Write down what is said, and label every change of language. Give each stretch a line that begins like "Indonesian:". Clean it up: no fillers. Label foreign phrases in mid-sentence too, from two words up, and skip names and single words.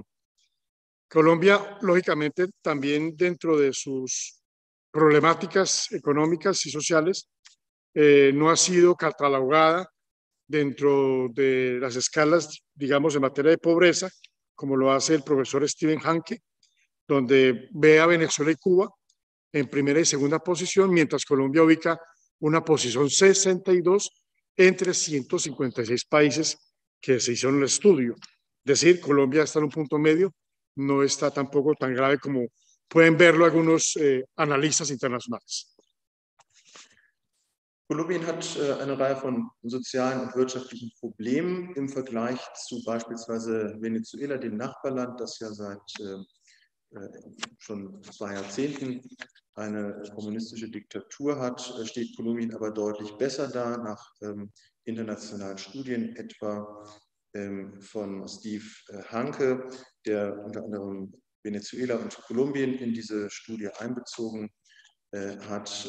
Spanish: Colombia, lógicamente, también dentro de sus problemáticas económicas y sociales, no ha sido catalogada dentro de las escalas, digamos, en materia de pobreza, como lo hace el profesor Stephen Hanke, donde ve a Venezuela y Cuba en primera y segunda posición, mientras Colombia ubica una posición 62 entre 156 países que se hicieron el estudio. Es decir, Colombia está en un punto medio, no está tampoco tan grave como pueden verlo algunos analistas internacionales.
German: Kolumbien hat eine Reihe von sozialen und wirtschaftlichen Problemen im Vergleich zu beispielsweise Venezuela, dem Nachbarland, das ja seit schon 2 Jahrzehnten eine kommunistische Diktatur hat, steht Kolumbien aber deutlich besser da nach internationalen Studien, etwa von Steve Hanke, der unter anderem Venezuela und Kolumbien in diese Studie einbezogen hat.